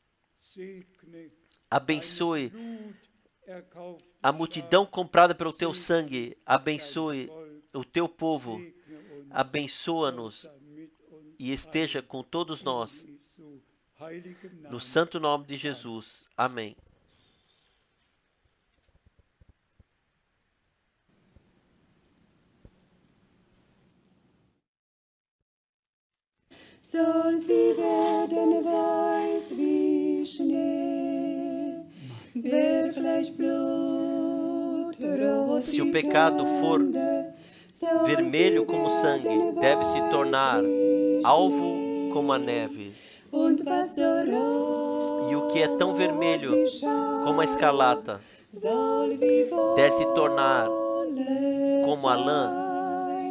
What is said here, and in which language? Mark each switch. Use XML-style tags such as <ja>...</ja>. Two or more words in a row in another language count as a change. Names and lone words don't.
<pt>Abençoe a multidão comprada pelo teu sangue. Abençoe o teu povo. Abençoa-nos e esteja com todos nós. No santo nome de Jesus. Amém.</pt> <de>Soll sie werden weiß wie Schnee, wirklich blutrot</de> <pt>Se o pecado for vermelho como sangue, deve se tornar alvo como a neve. E o que é tão vermelho como a escarlata deve se tornar como a lã.</pt>